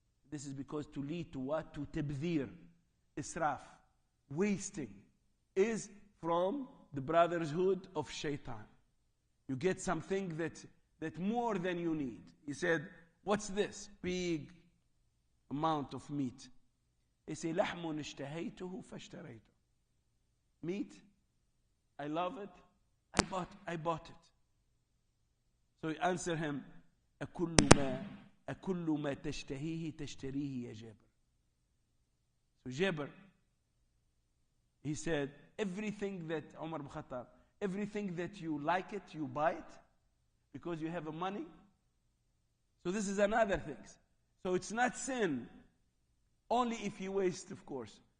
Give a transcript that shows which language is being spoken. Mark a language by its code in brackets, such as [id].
[en] This is because to lead to what? To tabdhir, israf, wasting, is from the brotherhood of shaitan. You get something that more than you need. He said, what's this? Big amount of meat. He said, [ar] لحم اشتهيته فاشتريته. [en] Meat, I love it, I bought it. So he answered him, [ar] أكل ما تشتهيه تشتريه يا جابر. [en] So Jabir, he said, everything that, Umar ibn Khattab, everything that you like it, you buy it, because you have money. So this is another thing. So it's not sin, only if you waste, of course.